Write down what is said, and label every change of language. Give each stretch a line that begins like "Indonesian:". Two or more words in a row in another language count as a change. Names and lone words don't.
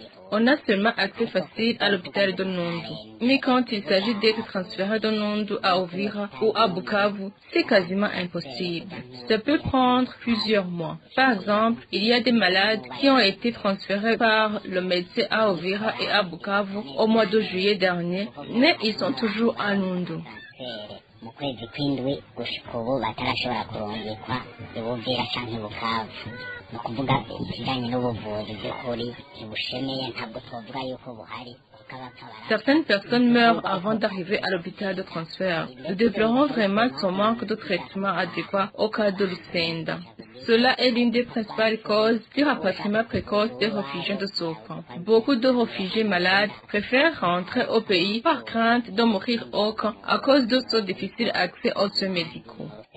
French: On a seulement accès facile à l'hôpital de Nundu. Mais quand il s'agit d'être transféré de Nundu à Uvira ou à Bukavu, c'est quasiment impossible. Ça peut prendre plusieurs mois. Par exemple, il y a des malades qui ont été transférés par le médecin à Uvira et à Bukavu au mois de juillet dernier, mais ils sont toujours à Nundu.
Rundi: mu kwezi kw'indwi gushika ubu batarashobora kurungikwa ibuvira canke Bukavu. Ni ukuvuga ikijanye n'ubuvuzi by'ukuri ntibushemeye, ntabwo twovuga yuko buhari.
French: Certaines personnes meurent avant d'arriver à l'hôpital de transfert. Nous déplorons vraiment son manque de traitement adéquat au cas de Lusenda. Cela est l'une des principales causes du rapatriement précoce des réfugiés de ce camp. Beaucoup de réfugiés malades préfèrent rentrer au pays par crainte de mourir au camp à cause de ce difficile accès aux soins médicaux.